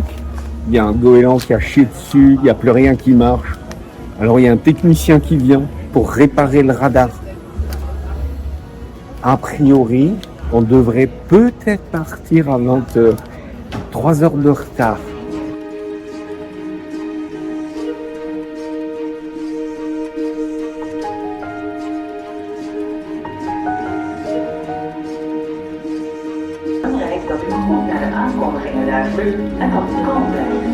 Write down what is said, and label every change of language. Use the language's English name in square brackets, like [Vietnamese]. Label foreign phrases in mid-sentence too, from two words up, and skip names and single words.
[French] Il y a un goéland qui a chié dessus. Il n'y a plus rien qui marche. Alors il y a un technicien qui vient pour réparer le radar. A priori, on devrait peut-être partir à 20h. 3 heures de retard. [Dutch] Dat u goed naar de aankondigingen luistert en dat u kalm blijft.